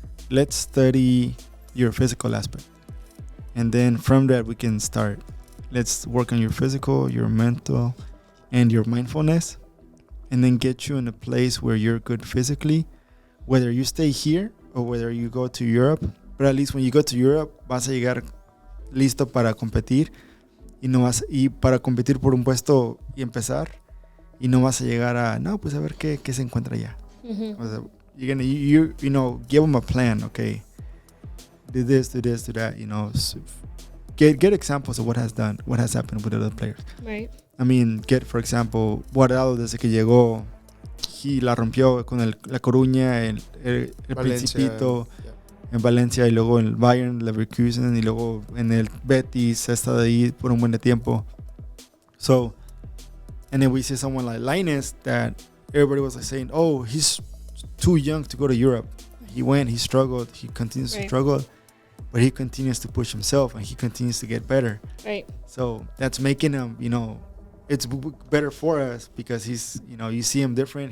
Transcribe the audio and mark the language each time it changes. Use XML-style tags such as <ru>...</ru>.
<en>Let's study your physical aspect, and then from that we can start. Let's work on your physical, your mental, and your mindfulness, and then get you in a place where you're good physically, whether you stay here or whether you go to Europe. But at least when you go to Europe,</en> <es>vas a llegar listo para competir y para competir por un puesto y empezar, y no vas a llegar a no, pues a ver qué se encuentra allá.</es> <en>Mm-hmm.</en> <es>O sea,</es> <en>you're gonna give them a plan. Okay, do this, do that. So get examples of what has happened with other players. Right. I mean, get, for example,</en> <es>Guardado desde que llegó, he la rompió con La Coruña, el Principito, en Valencia, y luego en el Bayern, Leverkusen, y luego en el Betis, ha estado ahí por un buen de tiempo.</es> <en>So, and then we see someone like Lainez that everybody was like saying, oh, he's too young to go to Europe. He went, he struggled, he continues to struggle, but he continues to push himself and he continues to get better. Right. So that's making him, it's better for us because he's, you see him different.</en>